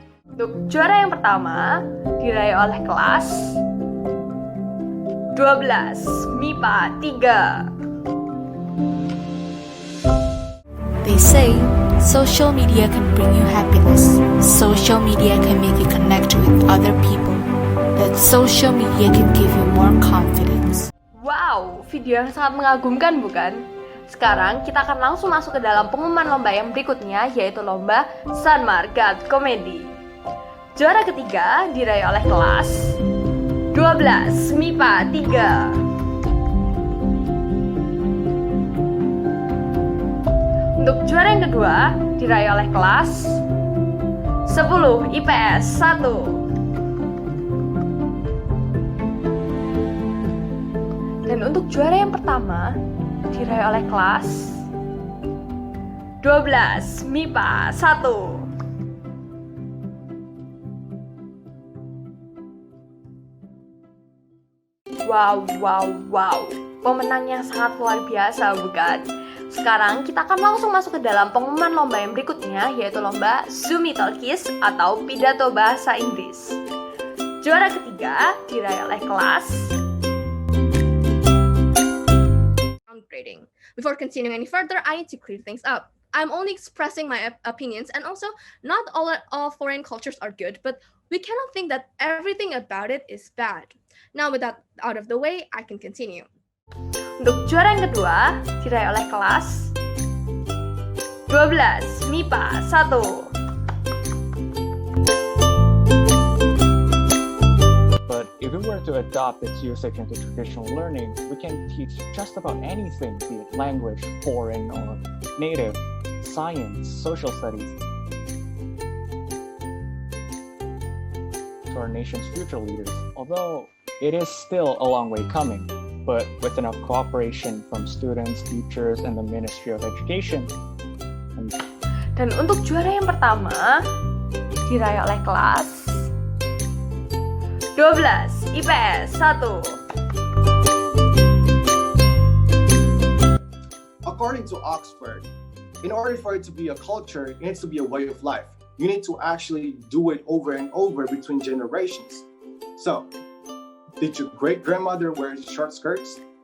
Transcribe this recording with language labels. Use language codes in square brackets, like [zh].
[id] Untuk juara yang pertama diraih oleh kelas 12 MIPA 3. [en] They say social media can bring you happiness. Social media can make you connect with other people. But social media can give you more confidence. [id] Wow, video yang sangat mengagumkan bukan? Sekarang kita akan langsung masuk ke dalam pengumuman lomba yang berikutnya, yaitu lomba Sanmar God Comedy. Juara ketiga diraih oleh kelas 12 MIPA 3. Untuk juara yang kedua diraih oleh kelas 10 IPS 1. Dan untuk juara yang pertama diraih oleh kelas 12 MIPA 1. Wow. Pemenang yang sangat luar biasa, bukan? Sekarang kita akan langsung masuk ke dalam pengumuman lomba yang berikutnya, yaitu lomba Zoomy Talkies atau pidato bahasa Inggris. Juara ketiga diraih oleh kelas [en] Grading. Before continuing any further, I need to clear things up. I'm only expressing my opinions, and also not all foreign cultures are good, but we cannot think that everything about it is bad. Now with that out of the way, I can continue. [id] Untuk juara yang kedua diraih oleh kelas 12 MIPA 1. [en] But if we were to adopt its usage into traditional learning, we can teach just about anything, be it language, foreign or native, science, social studies, to our nation's future leaders. Although it is still a long way coming, but with enough cooperation from students, teachers, and the Ministry of Education. [id] Dan untuk juara yang pertama diraih oleh kelas 12 IPS 1. [en] According to Oxford, in order for it to be a culture, it needs to be a way of life. You need to actually do it over and over between generations. So, did your great-grandmother wear short skirts?